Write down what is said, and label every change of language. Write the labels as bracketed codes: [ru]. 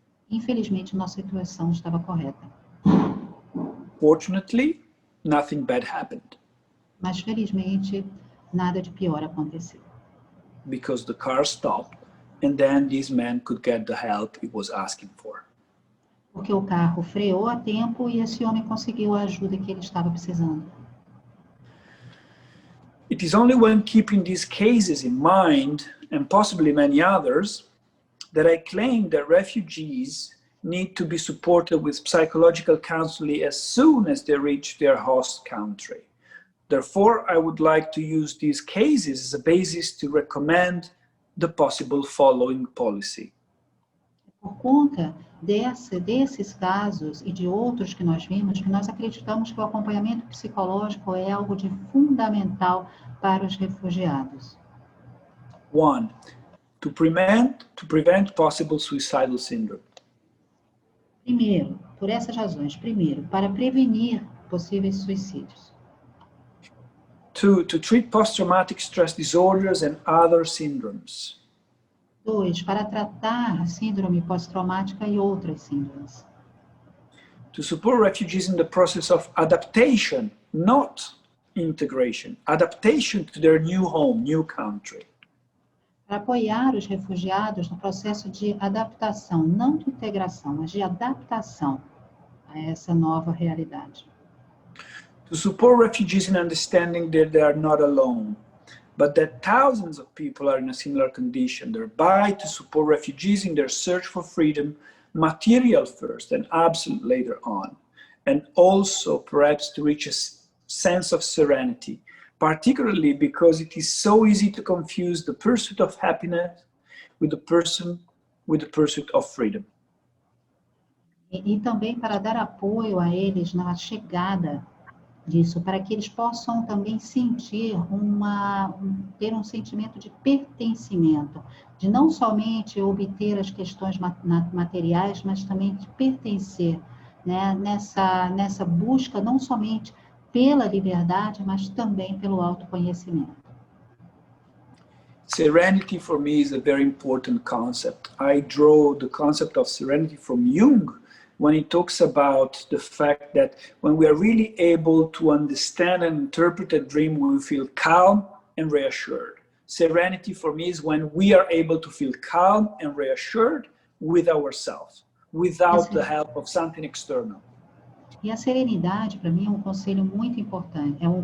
[pt] Infelizmente, nossa intuição estava correta. [en] Fortunately, nothing bad happened. [pt] Mas, felizmente, nada de pior aconteceu. [en] Because the car stopped and then this man could get the help he was asking for. [pt] Porque o carro freou a tempo e esse homem conseguiu a ajuda que ele estava precisando. [en] It is only when keeping these cases in mind, and possibly many others, that I claim that refugees need to be supported with psychological counseling as soon as they reach their host country. Therefore, I would like to use these cases as a basis to recommend the possible following policy. [pt] Por conta desses casos e de outros que nós vimos, que nós acreditamos que o acompanhamento psicológico é algo de fundamental para os refugiados. [en] 1. To prevent possible suicidal syndrome. [pt] Primeiro, por essas razões. Primeiro, para prevenir possíveis suicídios. 2. [en] To treat post-traumatic stress disorders and other syndromes. [pt] 2. Para tratar síndrome pós-traumática e outras síndromes. [en] To support refugees in the process of adaptation, not integration. Adaptation to their new home, new country. [pt] Para apoiar os refugiados no processo de adaptação, não de integração, mas de adaptação a essa nova realidade. [en] To support refugees in understanding that they are not alone, but that thousands of people are in a similar condition, thereby to support refugees in their search for freedom, material first and absolute later on, and also perhaps to reach a sense of serenity, particularly because it is so easy to confuse the pursuit of happiness with the pursuit of freedom. [pt] E também para dar apoio a eles na chegada disso, para que eles possam também sentir ter um sentimento de pertencimento, de não somente obter as questões materiais, mas também de pertencer, né, nessa busca não somente pela liberdade, mas também pelo autoconhecimento. [en] Serenity for me is a very important concept. I draw the concept of serenity from Jung, when he talks about the fact that when we are really able to understand and interpret a dream, we feel calm and reassured. Serenity for me is when we are able to feel calm and reassured with ourselves, without the help of something external. [pt] E a serenidade, para mim, é um conceito muito importante.